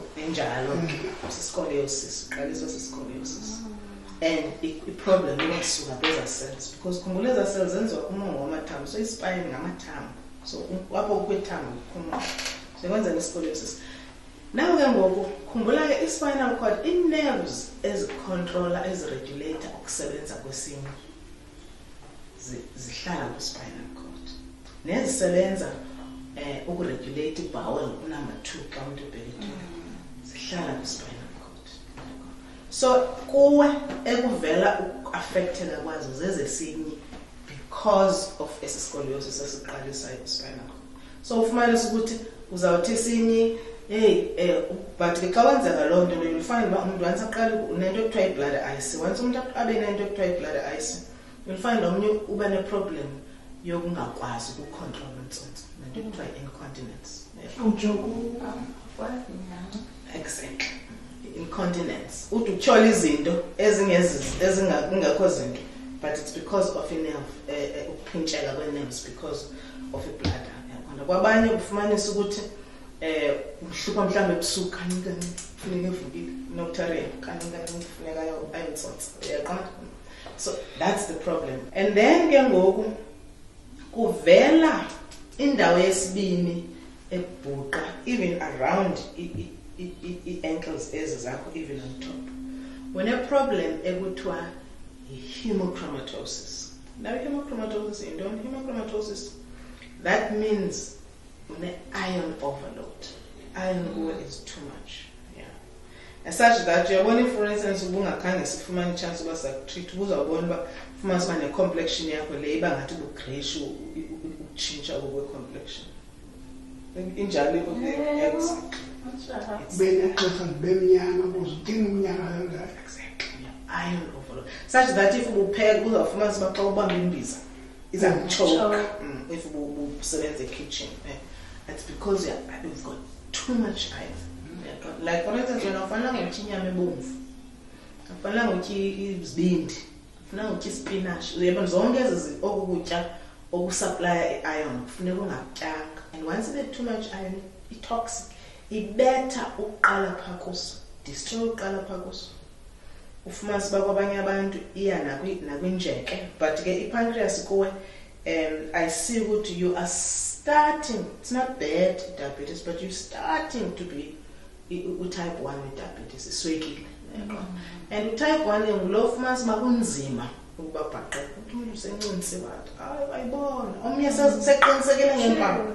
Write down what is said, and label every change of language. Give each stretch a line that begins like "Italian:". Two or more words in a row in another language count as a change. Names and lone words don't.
Xhosa: enjalo scoliosis, uqaliswa scoliosis. And i-problem iyasuka kweza cells because khumbula eza cells zenziwa kumongo wamathambo, so i-spine ngamathambo, so apho kwethambo kumongo sekwenza ne-scoliosis. Now ke ngoku khumbula ke i-spinal cord i-nerves ezicontroller eziregulator ukusebenza kwesinye zihlala ku-spinal cord nezisebenza ukuregulate i-bowel number 2 xa umuntu ubhekethile zihlala ku-spinal cord. So kuwe ekuvela uku-affecteka kwazo zezesinye because of scoliosis esiqalisayo ku-spinal cord. So ufumanisa ukuthi uzawuthi sinye but ke xa wenzeka loo nto
English: you'll find
Xhosa: uba umuntu once aqala unento ekuthiwa i-blood ice. Once umuntu abe nento ekuthiwa i-blood ice
English: you'll find
Xhosa: omnye uba ne-problem yokungakwazi ukucontrol umtsotso nento ekuthiwa i-incontinence. Exactly. Incontinence uthi utyhola izinto ezingekho zinto
English: but it's because of
Xhosa: a-nerve ukuphintsheka kwe-nerves
English: because of
Xhosa: i-bladder. Yabona kwabanye ufumanisa ukuthi umhlupha mhlawumbe ebusuku kancane kufuneka evukile nokutharia kancane kufuneka ayitsotse. Uyaqonda?
English: So that's the problem. And then
Xhosa: ke ngoku kuvela indawo yesibini ebhuqa
English: even around ankles
Xhosa: ezakho
English: even on top.
Xhosa: When a problem ekuthiwa hemochromatosis.
English: Now hemochromatosis, you know hemochromatosis, that means iron overload. Iron is too much. Yeah. As such that you're wondering, for instance,
Xhosa: ubungakhange sifumane chance uba sakutreat uzawubona uba ufumana uba ne-complexion yakho le iba ngathi bu-greyish utshintsha kwe-complexion. Injalo
English: iron overload. Such that
Xhosa: if ubupheka uzawufumana uba xa ubamba imbiza izakuchoke if ubusebenza kitchen.
English: It's because you've got too much iron. Like for instance, when
Xhosa: ufanele ngotya inyama ebomvu, ufanele ngotya izibindi, ufanele ngotya ispinach, uyabona zonke ezi okukutya okusupply iron kufuneka ungakutyanga.
English: And once there's too much iron, it's toxic.
Xhosa: Ibetha uqala phaa kuso, destroy uqala phaa kuso. Ufumana siba kwabanye abantu iya nakwinjeke, but ke ipancreas kuwe
English: I see what you are starting. It's not bad diabetes, but you're starting to be type 1 with diabetes.
Xhosa: Iswekile. And type 1 ngulo ufumana siba kunzima ukuba bhaqe. Umuntu usencinci wathi, ayibona. Omnye seqinisekile ngempawu.